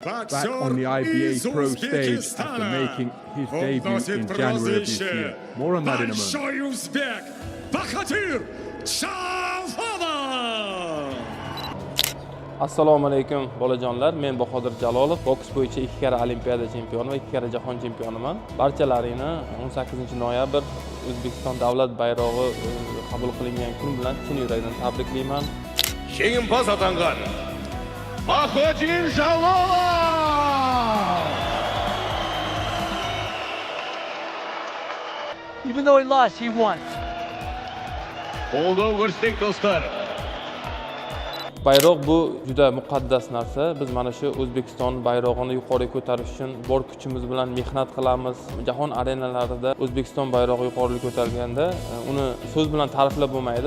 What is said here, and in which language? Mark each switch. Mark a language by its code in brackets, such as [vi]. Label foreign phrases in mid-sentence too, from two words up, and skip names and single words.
[en] back on the IBA Pro stage after making his debut in January of this year. More on that in a moment. Uzbek Bahatir Shalfova. [uz] Assalomu alaykum bolajonlar. Men Bahodir Jalolov, boks bo'yicha 2 karra Olimpiada chempioni va 2 karra jahon chempioniman. Barchalaringni 18-noyabr O'zbekiston davlat bayrog'i qabul qilingan kun bilan chin yurakdan tabriklayman. Jengimpoz atangan Bahodir Jalolov. [en] Even though he lost, he won. [uz] Qo'lda ko'rsak do'stlar. Bayroq bu juda muqaddas narsa. Biz mana shu O'zbekiston bayrog'ini yuqoriga ko'tarish uchun bor kuchimiz bilan mehnat qilamiz. Jahon arenalarida O'zbekiston bayrog'i yuqoriga ko'tarilganda uni so'z bilan ta'riflab bo'lmaydi.